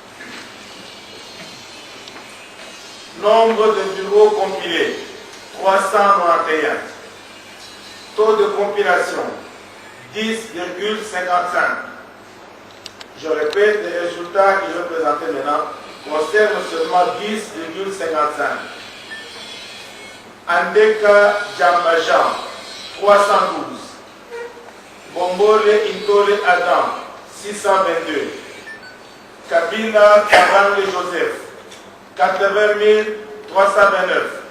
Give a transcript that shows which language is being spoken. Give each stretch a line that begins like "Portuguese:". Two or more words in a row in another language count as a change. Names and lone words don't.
French: Nombre de bureaux compilés, 391. Taux de compilation, 10,55. Je répète, les résultats que je vais présenter maintenant concernent seulement 10,55. Andeka Djambajan, 312. Bombole Intole Adam, 622. Kabila Kabange Joseph, 80 329.